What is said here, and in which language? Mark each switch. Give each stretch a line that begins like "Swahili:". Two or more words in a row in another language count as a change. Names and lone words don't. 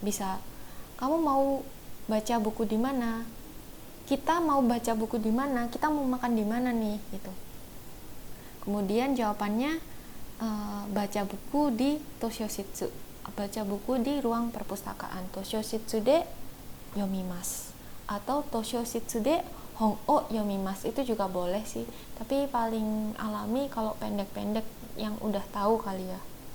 Indonesian: Bisa kamu mau baca buku di mana? Kita mau baca buku di mana, kita mau makan di mana nih gitu. Kemudian jawabannya baca buku di Toshoshitsu, baca buku di ruang perpustakaan.
Japanese: 図書室で読みます atau 図書室で本を読みます,
Indonesian: itu juga boleh sih, tapi paling alami kalau pendek-pendek yang udah tahu kali ya.